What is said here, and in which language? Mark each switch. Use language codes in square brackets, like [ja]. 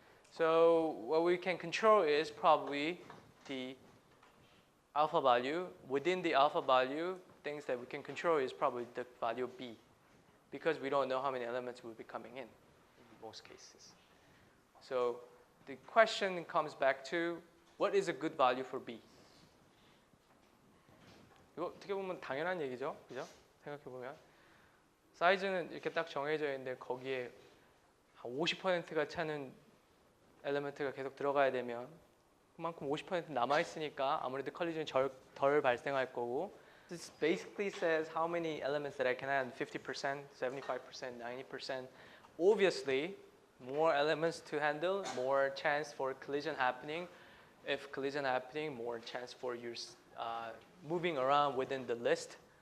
[en] So what we can control is probably the alpha value. Within the alpha value, things that we can control is probably the value B, because we don't know how many elements will be coming in most cases. So the question comes back to, what is a good value for B? [ko] 이거 어떻게 보면 당연한 얘기죠, 그죠? 생각해 보면 사이즈는 이렇게 딱 정해져 있는데 거기에 한 50%가 차는 엘리먼트가 계속 들어가야 되면 그만큼 50% 남아 있으니까 아무래도 컬리전이 덜 발생할 거고. [en] This basically says how many elements that I can add, 50%, 75%, 90%. Obviously, more elements to handle, more chance for collision happening. If collision happening, more chance for your moving around within the list.